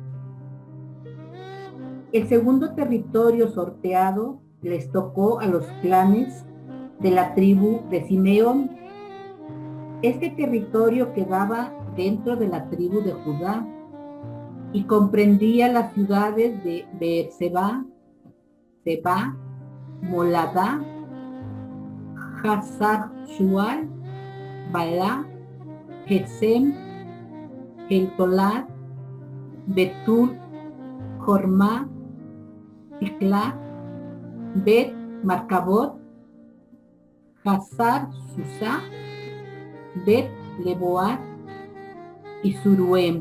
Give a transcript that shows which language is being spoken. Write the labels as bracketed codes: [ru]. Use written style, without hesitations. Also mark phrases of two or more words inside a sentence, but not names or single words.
[es] El segundo territorio sorteado les tocó a los clanes de la tribu de Simeón. Este territorio quedaba dentro de la tribu de Judá y comprendía las ciudades de Beerseba, Seba, Moladá, Hazar-Shual, Balá, Gesem, Geltolad, Betul, Jormá, Ticlá, Bet Marcabot, Hazar Susá, Bet Leboat y Suruem.